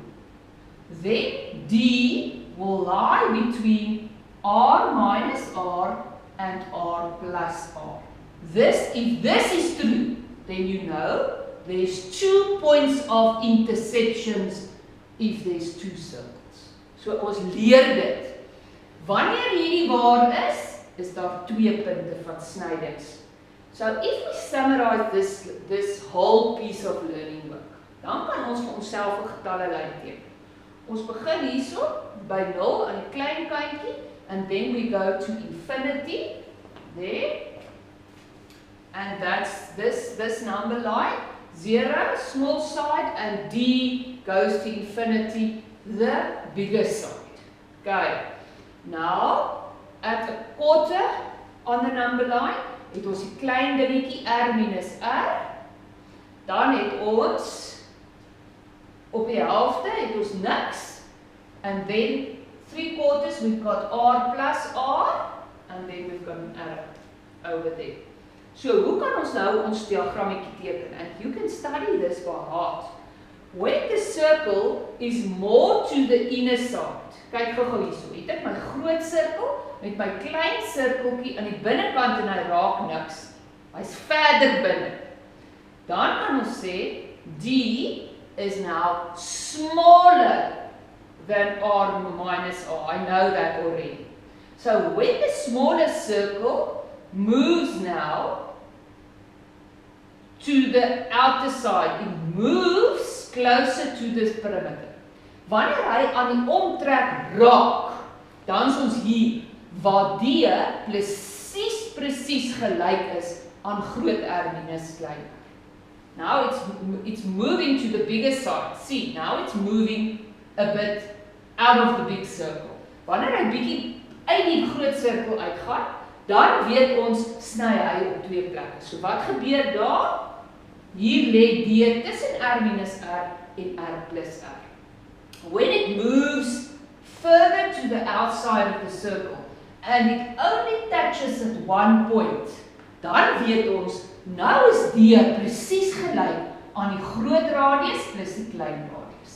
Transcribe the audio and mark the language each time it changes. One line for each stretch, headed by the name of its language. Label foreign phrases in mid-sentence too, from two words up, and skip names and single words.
English: Then D will lie between R minus R and R plus R. If this is true, then you know there's 2 points of intersections if there's two circles.
Afrikaans: So ons leer dit. Wanneer hierdie waar is daar 2 punte van snydings.
English: So if we summarize this whole piece of learning work,
Afrikaans: dan kan ons vir onsself 'n getallelyn teken. Ons begin hierso by 0 aan die klein kantjie,
English: and then we go to infinity there. And that's this number line, 0, small side, and D goes to infinity, the bigger side. Okay. Now, at a quarter on the number line,
Afrikaans: het ons die klein dingetjie R minus R. Dan het ons op die helfte het ons niks.
English: And then 3/4 we've got R plus R, and then we've got an R over there.
Afrikaans: So hoe kan ons nou ons diagrammetjie teken?
English: And you can study this by heart. When the circle is more to the inner side.
Afrikaans: Kyk gou hierso. Het ek my groot sirkel met my klein sirkeltjie aan die binnekant en hy raak niks. Hy's verder binne. Dan kan ons sê D is
English: now smaller than R minus R. I know that already. So when the smaller circle moves now to the outer side, it moves closer to this perimeter.
Afrikaans: Wanneer hy aan die omtrek raak, dan is ons hier, waar D presies gelyk is aan groot R minus klein r.
English: Now it's moving to the bigger side. See, now it's moving a bit out of the big circle.
Afrikaans: Wanneer hy bietjie uit die groot sirkel uitgaan, dan weet ons sny hy op 2 plekke. So wat gebeur daar? Hier lê D tussen R minus R en R plus R.
English: When it moves further to the outside of the circle and it only touches at one point,
Afrikaans: dan weet ons, nou is D presies gelyk aan die groot radius plus die klein radius.